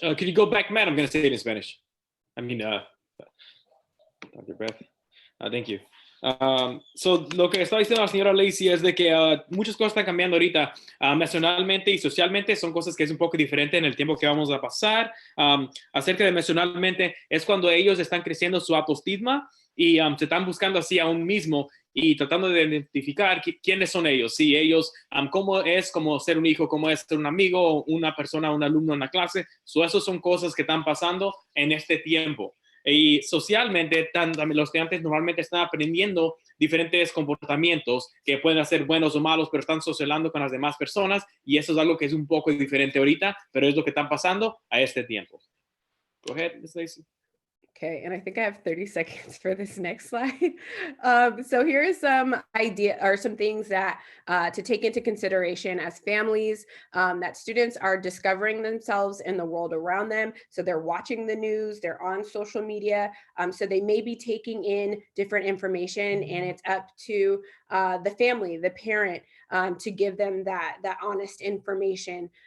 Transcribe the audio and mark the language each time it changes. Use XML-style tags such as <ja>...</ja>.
<en>Could you go back, Matt? I'm going to say it in Spanish. Dr. Beth. Thank you.</en> <es>So, lo que está diciendo la señora Lacey es de que muchas cosas están cambiando ahorita, emocionalmente y socialmente. Son cosas que es un poco diferente en el tiempo que vamos a pasar. Acerca de emocionalmente, es cuando ellos están creciendo su autoestima y se están buscando así a un mismo y tratando de identificar quiénes son ellos. Sí, ellos, cómo es como ser un hijo, cómo es ser un amigo, una persona, un alumno en la clase. Esas son cosas que están pasando en este tiempo. Y socialmente, los estudiantes normalmente están aprendiendo diferentes comportamientos que pueden ser buenos o malos, pero están socializando con las demás personas, y eso es algo que es un poco diferente ahorita, pero es lo que están pasando a este tiempo.</es> <en>Go ahead, Ms. Lacey. Okay, and I think I have 30 seconds for this next slide. So here is some idea or some things that to take into consideration as families, that students are discovering themselves in the world around them. So they're watching the news, they're on social media. So they may be taking in different information, and it's up to the family, the parent, to give them that honest information.</en>